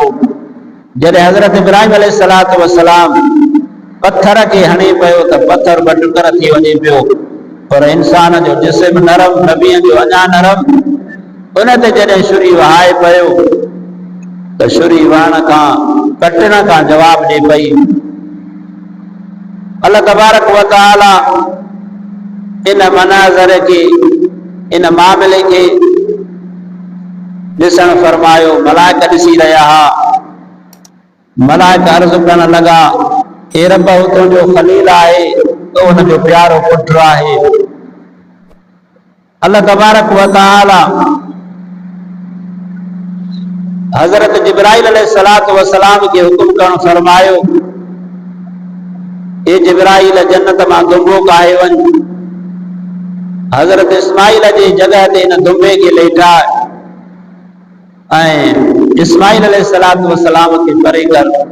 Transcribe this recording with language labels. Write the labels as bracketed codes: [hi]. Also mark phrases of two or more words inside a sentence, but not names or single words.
[sd] जॾहिं हज़रत इब्राहिम [ar] عليه الصلاة والسلام [sd] पत्थर खे हणे पियो त पत्थर ॿ टुकर थी वञे पियो, पर इंसान जो जिस्म नरम, नबीअ जो अञा नरम। उन ते जॾहिं छुरी वहाए पियो त छुरी वहण खां, कटण खां जवाब ॾे पई। अल्लाह [ar] تبارك وتعالى [sd] इन मनाज़र खे, इन मामले खे ॾिसण फरमायो। मलाइका ॾिसी रहिया हुआ। मलाइका अर्ज़ करण लॻा, हे रब, हू तुंहिंजो खलील आहे, तो हुन जो प्यारो पुट आहे। अल्लाह [ar] تبارك وتعالى [sd] हज़रत जिब्राइल [ar] عليه الصلاة والسلام [sd] खे हुकुम करण फरमायो, हे जिब्राइल, जन्नत मां दुंबो काहे वञ। हज़रत इस्माइल जी जॻह ते इन दुंबे खे लेटाए ऐं इस्माइल [ar] عليه الصلاة والسلام [sd] खे परे कर।